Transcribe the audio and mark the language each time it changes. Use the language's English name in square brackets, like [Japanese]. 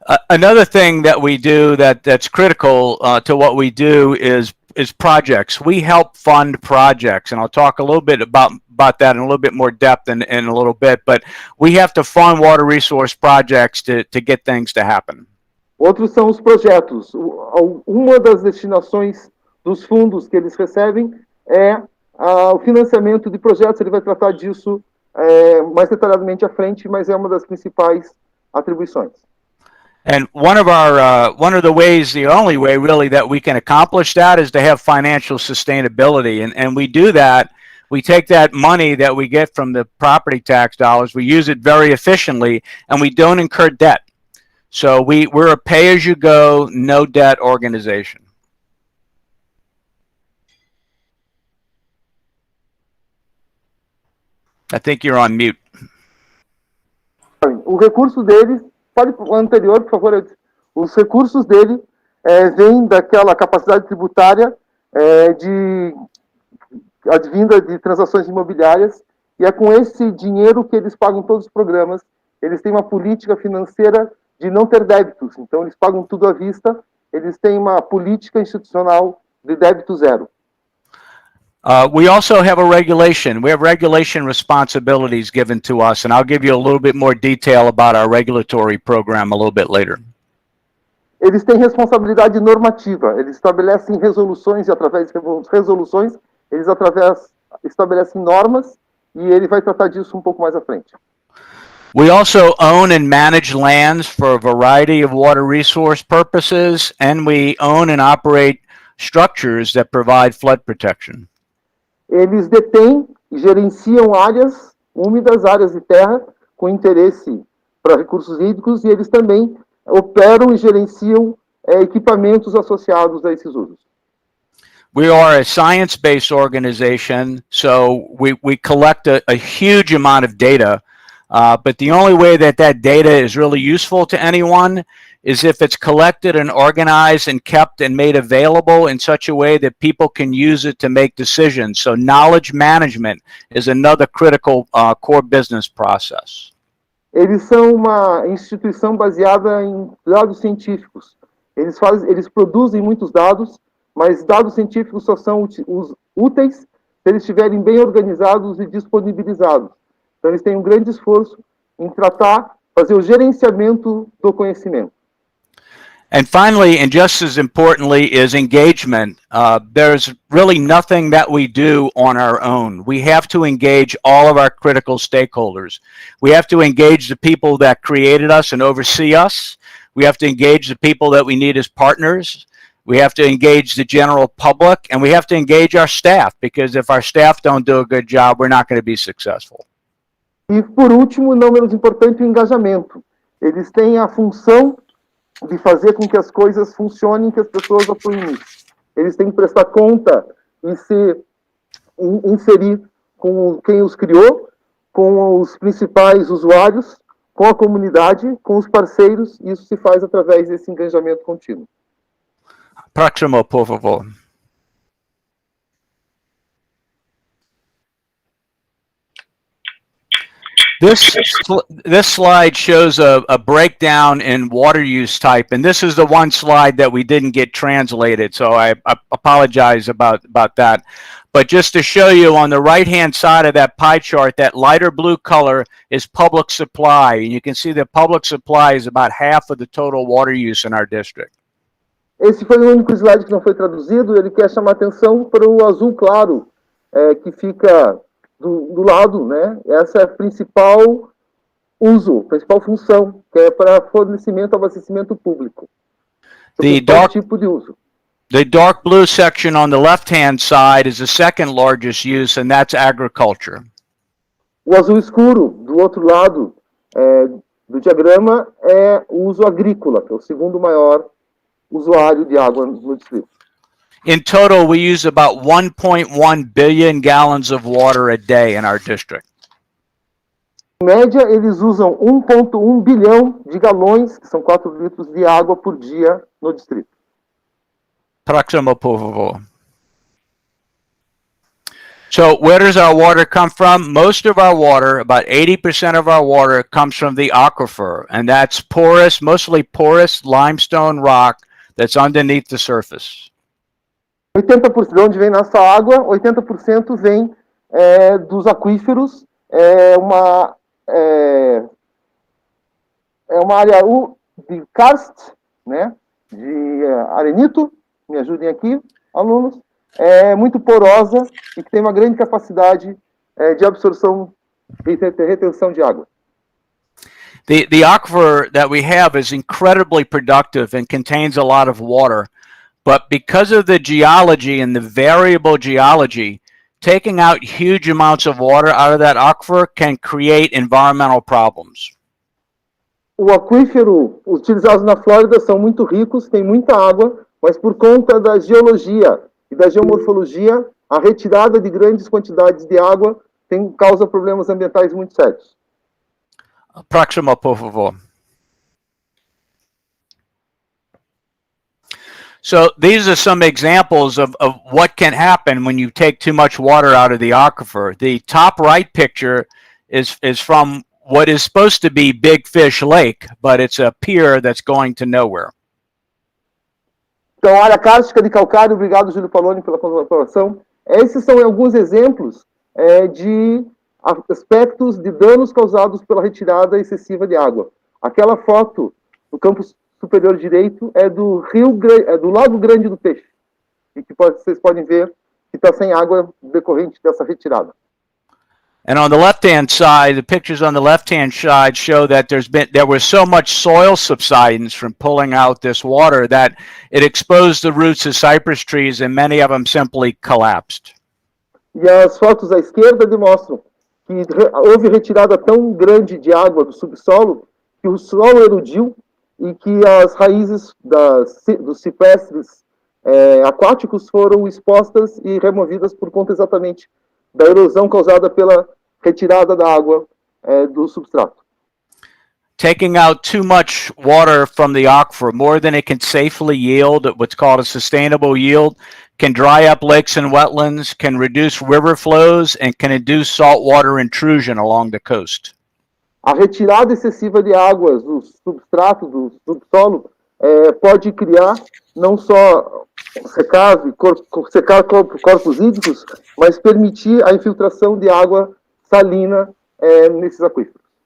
[English] Another thing that we do that's critical to what we do is projects. We help fund projects, and I'll talk a little bit about that in a little bit more depth in a little bit, but we have to fund water resource projects to get things to happen. [Portuguese] Outros são os projetos. Uma das destinações dos fundos que eles recebem é o financiamento de projetos. Ele vai tratar disso mais detalhadamente à frente, mas é uma das principais atribuições. [English] And one of the ways, the only way really that we can accomplish that is to have financial sustainability. And we do that. We take that money that we get from the property tax dollars, we use it very efficiently, and we don't incur debt. So we're a pay-as-you-go, no-debt organization. I think you're on mute. [Portuguese] O recurso deles, pode o anterior, por favor, os recursos dele vêm daquela capacidade tributária de advinda de transações imobiliárias, e é com esse dinheiro que eles pagam todos os programas. Eles têm uma política financeira de não ter débitos, então eles pagam tudo à vista, eles têm uma política institucional de débito zero. [English] We also have a regulation. We have regulation responsibilities given to us, and I'll give you a little bit more detail about our regulatory program a little bit later. [Portuguese] Eles têm responsabilidade normativa, eles estabelecem resoluções, e através de resoluções, eles estabelecem normas, e ele vai tratar disso um pouco mais à frente. [English] We also own and manage lands for a variety of water resource purposes, and we own and operate structures that provide flood protection. [Portuguese] Eles detêm e gerenciam áreas úmidas, áreas de terra, com interesse para recursos hídricos, e eles também operam e gerenciam equipamentos associados a esses usos. [English] We are a science-based organization, so we collect a huge amount of data, but the only way that data is really useful to anyone is if it's collected and organized and kept and made available in such a way that people can use it to make decisions. So knowledge management is another critical core business process. [Portuguese] Eles são uma instituição baseada em dados científicos. Eles produzem muitos dados, mas dados científicos só são úteis se eles estiverem bem organizados e disponibilizados. Então, eles têm um grande esforço em fazer o gerenciamento do conhecimento. [English] And finally, and just as importantly, is engagement. There's really nothing that we do on our own. We have to engage all of our critical stakeholders. We have to engage the people that created us and oversee us. We have to engage the people that we need as partners. We have to engage the general public, and we have to engage our staff, because if our staff don't do a good job, we're not going to be successful. [Portuguese] E, por último, não menos importante, o engajamento. Eles têm a função de fazer com que as coisas funcionem, que as pessoas apoiem nisso. Eles têm que prestar conta e se inserir com quem os criou, com os principais usuários, com a comunidade, com os parceiros, e isso se faz através desse engajamento contínuo. Próximo, por favor. [English] This slide shows a breakdown in water use type, and this is the one slide that we didn't get translated, so I apologize about that. But just to show you, on the right-hand side of that pie chart, that lighter blue color is public supply, and you can see that public supply is about half of the total water use in our district. [Portuguese] Esse foi o único slide que não foi traduzido. Ele quer chamar atenção para o azul claro, que fica do lado, né? Essa é a principal principal função, que é para fornecimento, abastecimento público. Tipo de uso. [English] The dark blue section on the left-hand side is the second largest use, and that's agriculture. [Portuguese] O azul escuro, do outro lado do diagrama, é o uso agrícola, que é o segundo maior usuário de água no distrito. [English] In total, we use about 1.1 billion gallons of water a day in our district. [Portuguese] Em média, eles usam 1,1 bilhão de galões, que são 4 litros de água por dia no distrito. Próximo, por favor. [English] So where does our water come from? Most of our water, about 80% of our water, comes from the aquifer, and that's porous, mostly porous limestone rock that's underneath the surface. [Portuguese] 80% de onde vem nossa água, 80% vem dos aquíferos. É uma área de karst, né, de arenito, me ajudem aqui, alunos, muito porosa e que tem uma grande capacidade de absorção e retenção de água. [English] The aquifer that we have is incredibly productive and contains a lot of water. But because of the geology and the variable geology, taking out huge amounts of water out of that aquifer can create environmental problems. [Portuguese] O aquífero utilizados na Flórida são muito ricos, tem muita água, mas por conta da geologia e da geomorfologia, a retirada de grandes quantidades de água causa problemas ambientais muito sérios. Próximo, por favor. [English] So these are some examples of what can happen when you take too much water out of the aquifer. The top right picture is from what is supposed to be Big Fish Lake, but it's a pier that's going to nowhere. [Portuguese] Então, área cárstica de calcário, obrigado, Júlio Paloni, pela colaboração. Esses são alguns exemplos de aspectos de danos causados pela retirada excessiva de água. Aquela foto do campo superior direito é do do Lago Grande do Peixe, e que vocês podem ver que está sem água decorrente dessa retirada. [English] And on the left-hand side, the pictures on the left-hand side show that there was so much soil subsidence from pulling out this water that it exposed the roots of cypress trees, and many of them simply collapsed. [Portuguese] E as fotos à esquerda demonstram que houve retirada tão grande de água do subsolo que o solo erodiu e que as raízes dos ciprestes aquáticos foram expostas e removidas por conta exatamente da erosão causada pela retirada da água do substrato. [English] Taking out too much water from the aquifer, more than it can safely yield, what's called a sustainable yield, can dry up lakes and wetlands, can reduce river flows, and can induce saltwater intrusion along the coast. [Portuguese] A retirada excessiva de águas do substrato, do subsolo, pode criar não só secar corpos hídricos, mas permitir a infiltração de água salina nesses aquíferos.